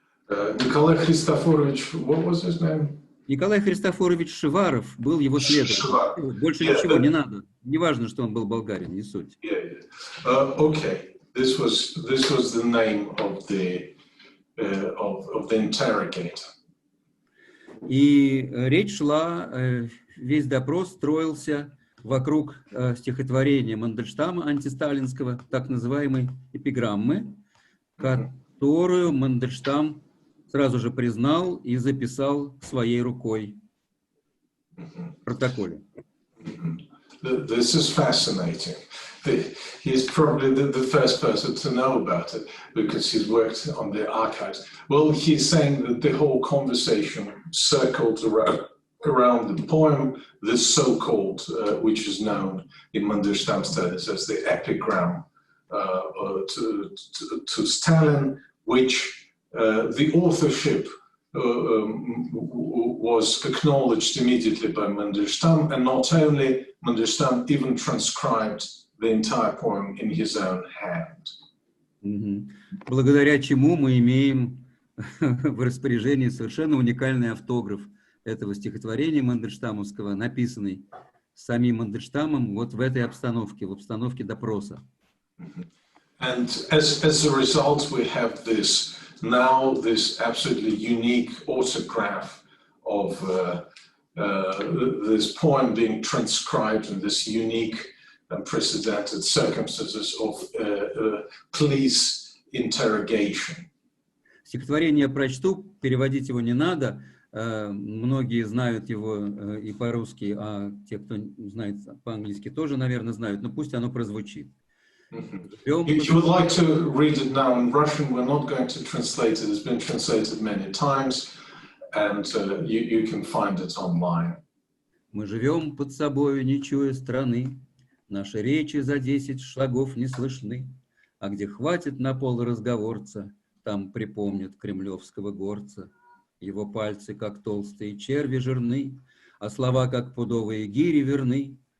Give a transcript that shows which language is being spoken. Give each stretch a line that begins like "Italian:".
English: Николай Христофорович, what was his name?
Russian: Николай Христофорович Шиваров был его следователем. Больше ничего не надо. Не важно, что он был болгарин, не суть.
English: Okay, this was the name of the interrogator.
Russian: И речь шла, весь допрос строился вокруг стихотворения Мандельштама антисталинского, так называемой эпиграммы, которую Мандельштам сразу же признал и записал своей рукой в протоколе.
English: This is fascinating. He's probably the first person to know about it because he's worked on the archives. Well, he's saying that the whole conversation circled around the poem, this so-called, which is known in Mandelstam studies as the epigram to Stalin, which the authorship was acknowledged immediately by Mandelstam, and not only Mandelstam even transcribed the entire poem in his own hand.
Russian: Благодаря чему мы имеем в распоряжении совершенно уникальный автограф этого стихотворения Мандельштамовского, написанный самим Мандельштамом вот в этой обстановке, в обстановке допроса.
English: And as a result, we have this absolutely unique autograph of this poem being transcribed in this unique unprecedented circumstances of police interrogation.
Russian: Стихотворение я прочту, переводить его не надо. Многие знают его и по-русски, а те, кто знает по-английски, тоже, наверное, знают, но пусть оно прозвучит.
English: If you would like to read it now in Russian, we're not going to translate it. It's been translated many times. and you can find it online.
Russian: Мы живем под собою, не чуя страны, наши речи за 10 шагов не слышны, а где хватит на пол разговорца, там припомнят кремлевского горца. Его пальцы, как толстые черви, жирны, а слова, как пудовые гири, верны.